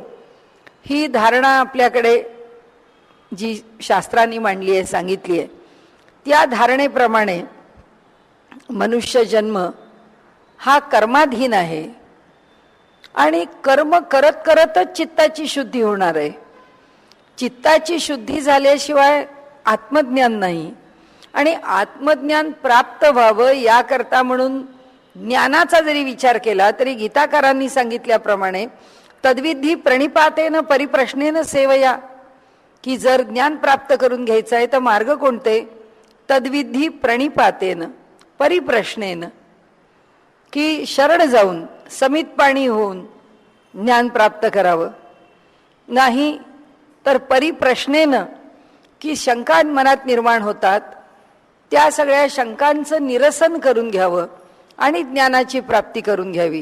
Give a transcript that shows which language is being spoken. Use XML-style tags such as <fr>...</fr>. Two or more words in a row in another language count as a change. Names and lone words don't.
<mr>ही धारणा आपल्याकडे जी शास्त्रांनी मांडली आहे, सांगितली आहे, त्या धारणेप्रमाणे मनुष्य जन्म हा कर्माधीन आहे आणि कर्म करत करतच चित्ताची शुद्धी होणार आहे. चित्ताची शुद्धी झाल्याशिवाय आत्मज्ञान नाही आणि आत्मज्ञान प्राप्त व्हावं याकरता म्हणून ज्ञानाचा जरी विचार केला तरी गीताकारांनी सांगितल्याप्रमाणे</mr> <sa>तद्विधी प्रणिपातेन परिप्रश्नेन सेवया,</sa> <mr>की जर ज्ञान प्राप्त करून घ्यायचं आहे तर मार्ग कोणते?</mr> <sa>तद्विधी प्रणिपातेन परिप्रश्नेन,</sa> <mr>की शरण जाऊन समित पाणी होऊन ज्ञान प्राप्त करावं. नाही तर परिप्रश्नेन, की शंका मनात निर्माण होतात त्या सगळ्या शंकांचं निरसन करून घ्यावं आणि ज्ञानाची प्राप्ती करून घ्यावी.</mr>